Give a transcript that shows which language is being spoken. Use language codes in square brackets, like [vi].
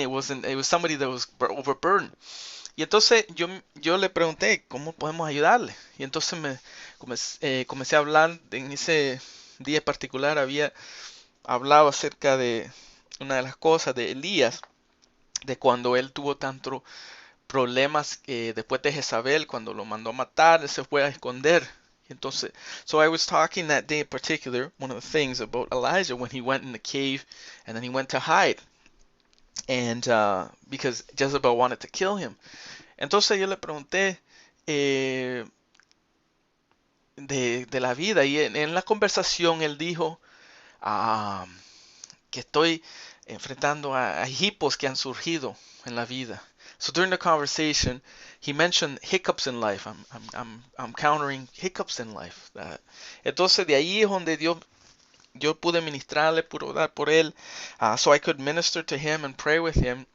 [en] It was somebody that was overburdened. [es] Y entonces yo le pregunté cómo podemos ayudarle. Y entonces comencé a hablar. En ese día en particular había hablado acerca de una de las cosas de Elías, de cuando él tuvo tanto problemas después de Jezabel, cuando lo mandó a matar, él se fue a esconder. [en] Entonces, so I was talking that day in particular, one of the things about Elijah when he went in the cave and then he went to hide, and because Jezebel wanted to kill him. [es] Entonces yo le pregunté de la vida, y en la conversación él dijo que estoy enfrentando a hipos que han surgido en la vida. [en] So during the conversation, he mentioned hiccups in life. I'm countering hiccups in life. [es] Entonces de ahí es donde yo pude ministrarle, pude orar por él, [en] so I could minister to him and pray with him.